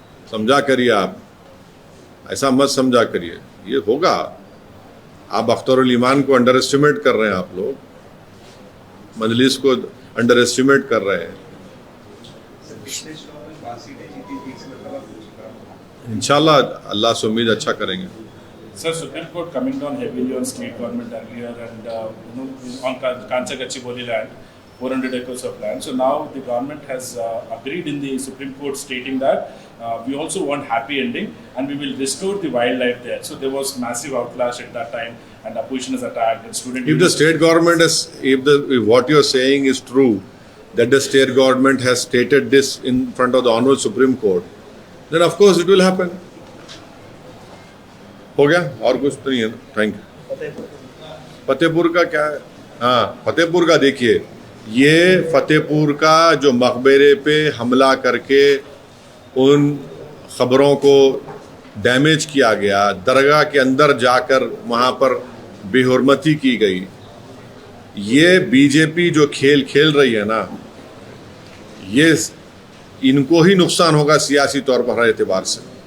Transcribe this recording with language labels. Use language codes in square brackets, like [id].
[hi] समझा करिए आप, ऐसा मत समझा करिए, ये होगा। आप अख्तरुल ईमान को अंडर एस्टिमेट कर रहे हैं, आप लोग मजलिस को अंडर एस्टिमेट कर रहे हैं। इंशाल्लाह अल्लाह से उम्मीद अच्छा करेंगे। [en] Sir, Supreme Court coming down heavily on state government earlier and on Kanchagachiboli land, 400 acres of land. So now the government has agreed in the Supreme Court stating that we also want happy ending and we will restore the wildlife there. So there was massive outlash at that time and opposition is attacked and student. If the state government is, if what you are saying is true, that the state government has stated this in front of the Honorable Supreme Court, then of course it will happen. [hi] हो गया, और कुछ तो नहीं है ना। Thank you. Fatehpur का क्या है? हाँ, फतेहपुर का देखिए, ये फतेहपुर का जो मकबरे पे हमला करके उन खबरों को डैमेज किया गया, दरगाह के अंदर जाकर वहाँ पर बेहुरमती की गई, ये बीजेपी जो खेल खेल रही है ना, ये इनको ही नुकसान होगा सियासी तौर पर हर एतबार से।